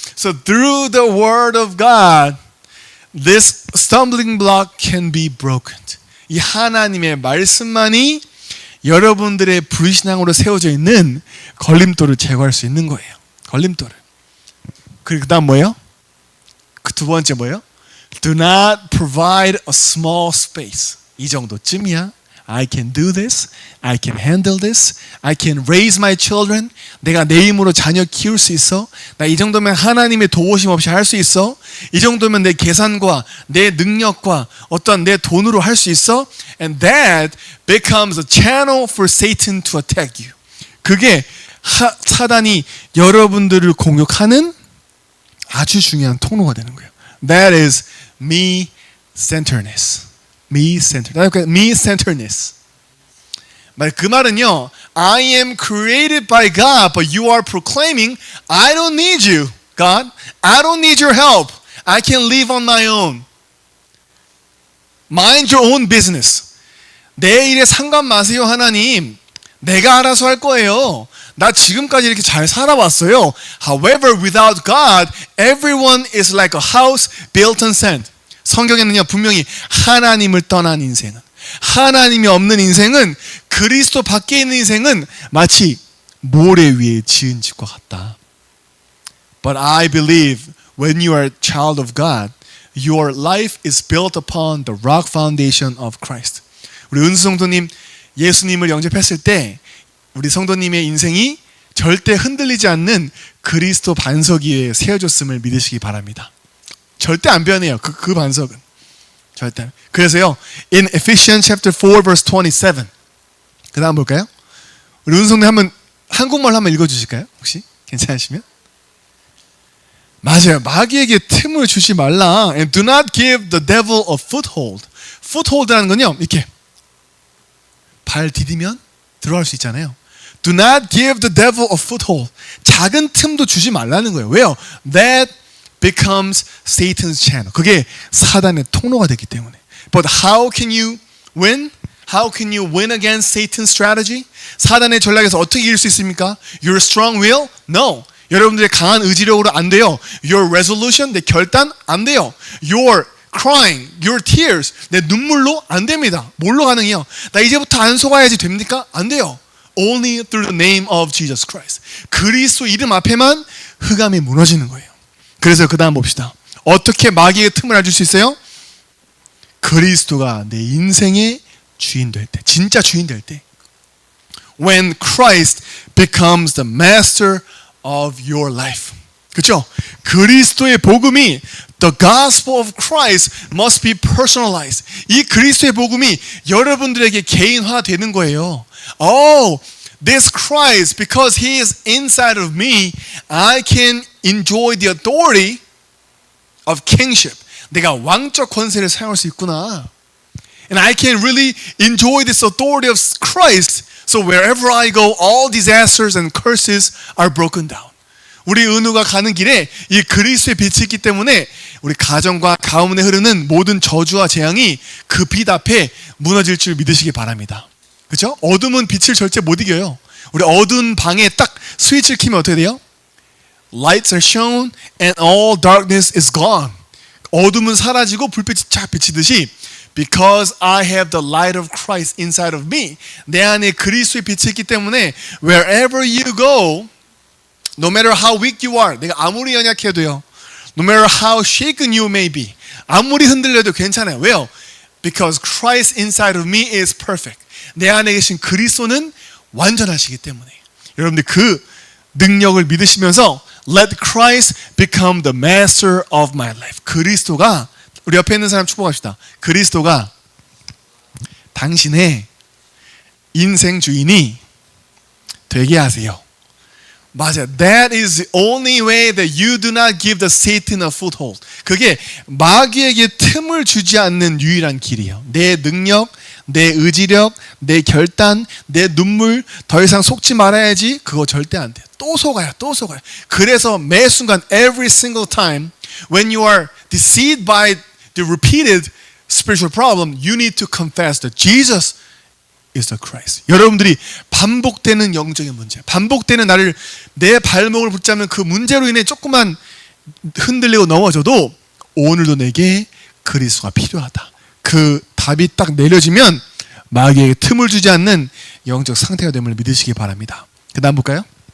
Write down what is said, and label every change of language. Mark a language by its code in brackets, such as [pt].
[en] So through the word of God, this stumbling block can be broken. [ko] 이 하나님의 말씀만이 여러분들의 불신앙으로 세워져 있는 걸림돌을 제거할 수 있는 거예요. 걸림돌을. 그 다음 뭐예요? 그 두 번째 뭐예요? [en] Do not provide a small space. [ko] 이 정도쯤이야. [en] I can do this. I can handle this. I can raise my children. [ko] 내가 내 힘으로 자녀 키울 수 있어. 나 이 정도면 하나님의 도우심 없이 할 수 있어. 이 정도면 내 계산과 내 능력과 어떤 내 돈으로 할 수 있어. [en] And that becomes a channel for Satan to attack you. [ko] 그게 사단이 여러분들을 공격하는 아주 중요한 통로가 되는 거예요. [en] That is me-centeredness. Me-centeredness. [ko] 그 말은요, [en] I am created by God, but you are proclaiming, I don't need you, God. I don't need your help. I can live on my own. Mind your own business. [ko] 내 일에 상관 마세요, 하나님. 내가 알아서 할 거예요. 나 지금까지 이렇게 잘 살아왔어요. [en] However, without God, everyone is like a house built on sand. [ko] 성경에는요, 분명히 하나님을 떠난 인생은, 하나님이 없는 인생은, 그리스도 밖에 있는 인생은 마치 모래 위에 지은 집과 같다. [en] But I believe when you are a child of God, your life is built upon the rock foundation of Christ. [ko] 우리 은수 성도님, 예수님을 영접했을 때 우리 성도님의 인생이 절대 흔들리지 않는 그리스도 반석 위에 세워졌음을 믿으시기 바랍니다. 절대 안 변해요. 그 반석은. 절대. 그래서요. [en] In Ephesians chapter 4 verse 27. [ko] 그다음 볼까요? 우리 은성님 한번 한국말로 한번 읽어 주실까요? 혹시 괜찮으시면? 맞아요. 마귀에게 틈을 주지 말라. [en] And do not give the devil a foothold. [ko] foothold라는 건요. 이렇게 발 디디면 들어갈 수 있잖아요. [en] Do not give the devil a foothold. [ko] 작은 틈도 주지 말라는 거예요. 왜요? [en] That becomes Satan's channel. [ko] 그게 사단의 통로가 되기 때문에. [en] But how can you win? How can you win against Satan's strategy? [ko] 사단의 전략에서 어떻게 이길 수 있습니까? [en] Your strong will? No. [ko] 여러분들의 강한 의지력으로 안 돼요. [en] Your resolution? [ko] 내 결단? 안 돼요. [en] Your crying, your tears, [ko] 내 눈물로 안 됩니다. 뭘로 가능해요? 나 이제부터 안 속아야지 됩니까? 안 돼요. [en] Only through the name of Jesus Christ. [ko] 그리스도 이름 앞에만 흑암이 무너지는 거예요. 그래서 그 다음 봅시다. 어떻게 마귀의 틈을 알줄 수 있어요? 그리스도가 내 인생의 주인 될 때, 진짜 주인 될 때. [en] When Christ becomes the master of your life. [ko] 그렇죠? 그리스도의 복음이 [en] The gospel of Christ must be personalized. [ko] 이 그리스도의 복음이 여러분들에게 개인화되는 거예요. [en] Oh, this Christ, because He is inside of me, I can enjoy the authority of kingship. [ko] 내가 왕적 권세를 사용할 수 있구나. [en] And I can really enjoy this authority of Christ. So wherever I go, all disasters and curses are broken down. [ko] 우리 은우가 가는 길에 이 그리스도의 빛이 있기 때문에 우리 가정과 가문에 흐르는 모든 저주와 재앙이 그 빛 앞에 무너질 줄 믿으시기 바랍니다. 그렇죠? 어둠은 빛을 절대 못 이겨요. 우리 어두운 방에 딱 스위치를 켜면 어떻게 돼요? [en] Lights are shown and all darkness is gone. [ko] 어둠은 사라지고 불빛이 쫙 비치듯이 [en] Because I have the light of Christ inside of me. [ko] 내 안에 그리스도의 빛이 있기 때문에 [en] wherever you go, no matter how weak you are, [ko] 내가 아무리 연약해도요, [en] no matter how shaken you may be, [ko] 아무리 흔들려도 괜찮아요. 왜요? [en] Because Christ inside of me is perfect. [ko] 내 안에 계신 그리스도는 완전하시기 때문에. 여러분들 그 능력을 믿으시면서 [en] Let Christ become the master of my life. [ko] 그리스도가, 우리 옆에 있는 사람 축복합시다. 그리스도가 당신의 인생 주인이 되게 하세요. 맞아요. [en] That is the only way that you do not give the Satan a foothold. [ko] 그게 마귀에게 틈을 주지 않는 유일한 길이에요. 내 능력, 내 의지력, 내 결단, 내 눈물 더 이상 속지 말아야지. 그거 절대 안 돼요. 또 속아요. 또 속아요. 그래서 매 순간 [en] every single time when you are deceived by the repeated spiritual problem, you need to confess that Jesus is the Christ. [ko] 여러분들이 반복되는 영적인 문제, 반복되는 내 발목을 붙잡는 그 문제로 인해 조금만 흔들리고 넘어져도 오늘도 내게 그리스도가 필요하다. 그 답이 딱 내려지면 마귀에게 틈을 주지 않는 영적 상태가 됨을 믿으시기 바랍니다. 그 다음 볼까요?